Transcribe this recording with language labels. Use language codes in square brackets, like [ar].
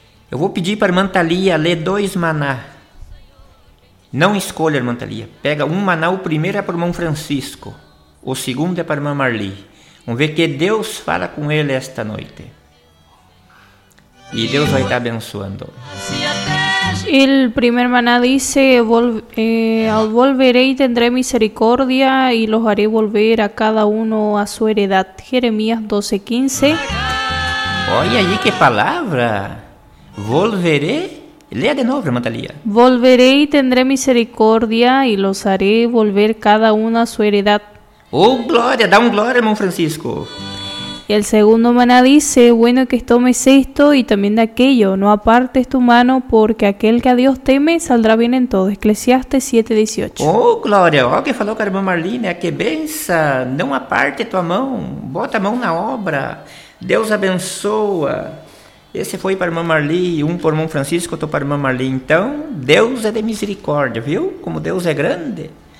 [pt] Eu vou pedir para a irmã Thalia ler dois maná. Não escolha, irmã Thalia. Pega um maná, o primeiro é para o irmão Francisco. O segundo é para a irmã Marli. Vamos ver que Deus fala com ele esta noite. E Deus vai estar abençoando. [es] El primer maná dice, al volveré y tendré misericordia y los haré volver a cada uno a su heredad. Jeremías 12:15. Oye, allí qué palabra. Volveré. Lea de nuevo, hermana Thalia. Volveré y tendré misericordia y los haré volver cada uno a su heredad. Oh, gloria, da un gloria, hermano Francisco. Y el segundo maná dice, bueno que tomes esto y también de aquello, no apartes tu mano porque aquel que a Dios teme saldrá bien en todo. Eclesiastes 7:18. [pt] Oh, Glória, olha o que falou com a irmã Marlene, que benção, não aparte tua mão, bota a mão na obra, Deus abençoa. Esse foi para a irmã Marlene, um para o irmão Francisco, outro para a irmã Marlene. Então, Deus é de misericórdia, viu? Como Deus é grande.